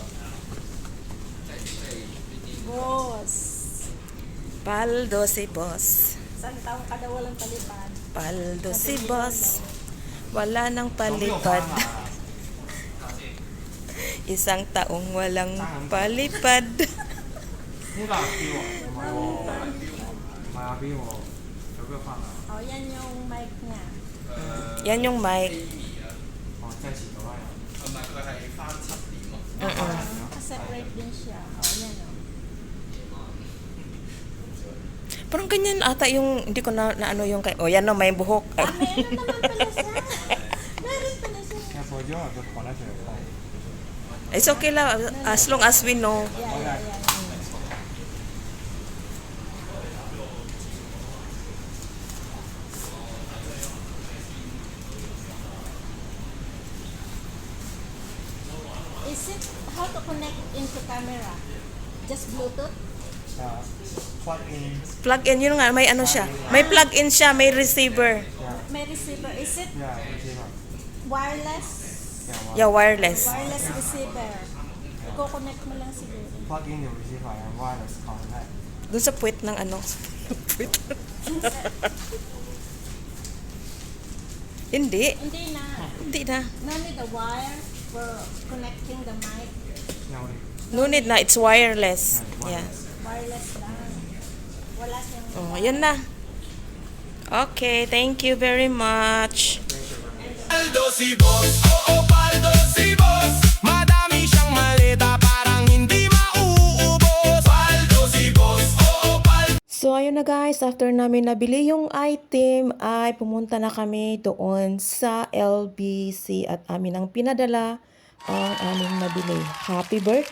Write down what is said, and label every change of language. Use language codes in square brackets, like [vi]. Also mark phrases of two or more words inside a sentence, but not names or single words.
[tl] Boss. Paldo si boss. Saan taong kada walang palipad? Paldo si boss. Wala nang palipad. Isang taong walang palipad. [yue] 呢個係標啊，唔係喎，唔係阿標喎，有邊個翻啊？ [tl] Oh, yan yung mic niya. Yan yung mic. [yue] 哦，即係前嗰班人。 [tl] Naka-separate din siya. Oh, yan o. Parang ganyan ata yung, hindi ko na ano yung kay, oh yan no, may buhok. Ah, meron naman pala siya. Meron pala siya. [yue] 其實為咗個 connection 嚟講， [en] It's okay lang, as long as we know. Yeah, yeah, yeah. Is it how to connect into camera? Just Bluetooth? plug in， Plug in, [tl] yun nga, may ano siya. May [en] plug in [tl] siya, may receiver. May receiver. [en] Is it yeah, receiver， wireless? Yeah, wireless. Wireless receiver. [tl] Iko-connect mo lang siguro. [en] plug in your receiver and wireless connect。 [tl] Doon sa puwet ng ano. Puwet. Hindi. Hindi na. Hindi na. [en] No need the wire for connecting the mic. [yue] 有啲 [en] No need na, it's wireless. Yeah. [tl] Wireless lang. Wala siyang... Oh, yun na. [en] Okay, thank you very much. [tl] Paldo si boss, oo paldo si boss. Madami siyang malita parang hindi mauubos. Paldo si boss, oo paldo. So, ayun na guys, after namin nabili yung item, ay pumunta na kami doon sa LBC at amin ang pinadala ang aming nabili.